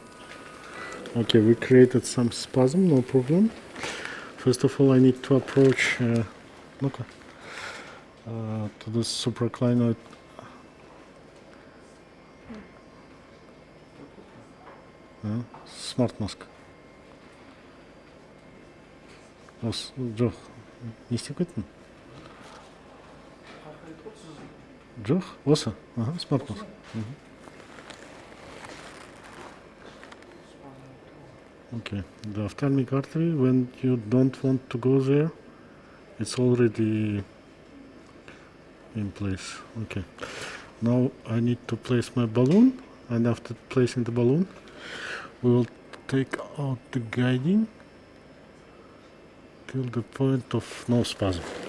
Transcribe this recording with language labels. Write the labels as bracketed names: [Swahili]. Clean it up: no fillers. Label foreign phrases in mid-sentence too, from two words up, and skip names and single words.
[English] Okay, we created some spasm, no problem. First of all, I need to approach to the supraclinoid. Smart mask. [Kazakh] Жоқ, не істеп кеттің? Жоқ, осы. [English] Smart mask. Okay, the ophthalmic artery, when you don't want to go there, it's already in place. Okay, now I need to place my balloon, and after placing the balloon, we will take out the guiding till the point of no spasm.